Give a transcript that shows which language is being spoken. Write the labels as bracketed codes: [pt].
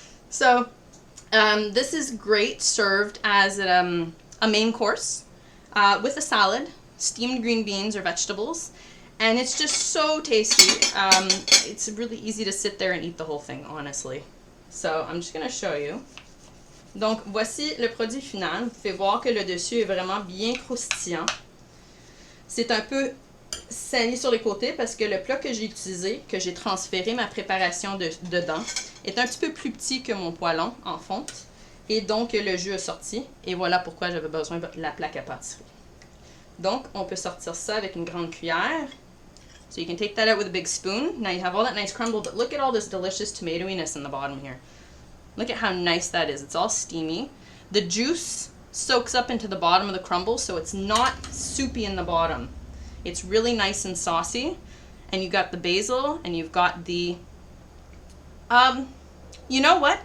[en] So this is great served as a main course with a salad, steamed green beans or vegetables, and it's just so tasty. It's really easy to sit there and eat the whole thing, honestly. So I'm just going to show you [fr] Donc, voici le produit final. Vous pouvez voir que le dessus est vraiment bien croustillant. C'est un peu sali sur les côtés parce que le plat que j'ai utilisé, que j'ai transféré ma préparation dedans, est un petit peu plus petit que mon poêlon en fonte. Et donc, le jus est sorti. Et voilà pourquoi j'avais besoin de la plaque à pâtisserie. Donc, on peut sortir ça avec une grande cuillère. [en] So you can take that out with a big spoon. Now you have all that nice crumble, but look at all this delicious tomatoiness in the bottom here. Look at how nice that is. It's all steamy. The juice soaks up into the bottom of the crumble, so it's not soupy in the bottom. It's really nice and saucy. And you've got the basil, and you've got the, you know what?